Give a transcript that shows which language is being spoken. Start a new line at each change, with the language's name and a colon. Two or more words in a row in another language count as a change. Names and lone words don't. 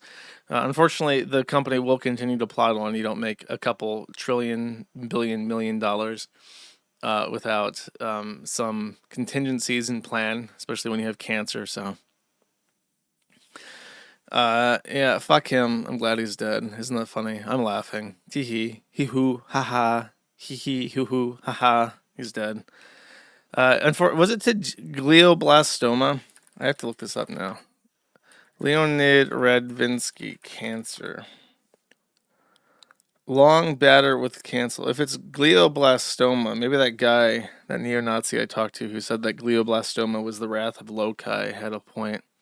English: Unfortunately, the company will continue to plod on. You don't make a couple trillion, billion, $1 million without some contingencies in plan, especially when you have cancer. So, yeah, fuck him. I'm glad he's dead. Isn't that funny? I'm laughing. Tee hee, hee hoo, ha ha, hee hee, hoo hoo, ha ha. He's dead. Was it to glioblastoma? I have to look this up now. Leonid Radvinsky, cancer. Long battle with cancer. If it's glioblastoma, maybe that guy, that neo-Nazi I talked to who said that glioblastoma was the wrath of Loki had a point.